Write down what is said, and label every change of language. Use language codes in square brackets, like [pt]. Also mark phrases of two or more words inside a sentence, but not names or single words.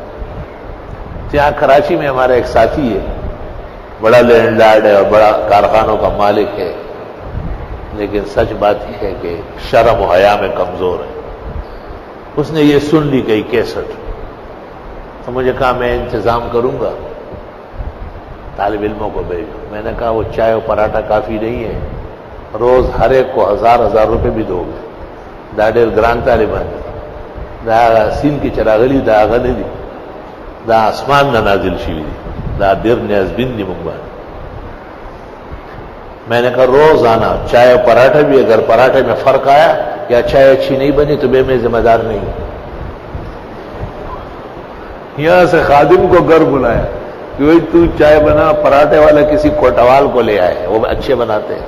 [ur] یہاں کراچی میں ہمارا ایک ساتھی ہے، بڑا [en] land lord [ur] ہے اور بڑا کارخانوں کا مالک ہے، لیکن سچ بات یہ ہے کہ شرم و حیا میں کمزور ہے۔ اس نے یہ سن لی کئی کیسٹ، تو مجھے کہا میں انتظام کروں گا، طالب علموں کو بھیجو۔ میں نے کہا وہ چائے و پراٹھا کافی نہیں ہے، روز ہر ایک کو 1000 روپے بھی دو گے، [ps] دا ډېر ګران طالبان دي، دا سین کی چراغلی دا هغه نه دي، دا اسمان نه نازل شوي دي، دا ډېر نیازبین دي موږ باندې۔ [ur] میں نے کہا روزانہ چائے و پراٹھا بھی، اگر پراٹھے میں فرق آیا یا چائے اچھی نہیں بنی تو میں ذمہ دار نہیں ہوں۔ یہاں سے خادم کو گھر بلایا کہ وہی تو چائے بنا، پراٹھے والا کسی کوٹوال کو لے آئے، وہ اچھے بناتے ہیں۔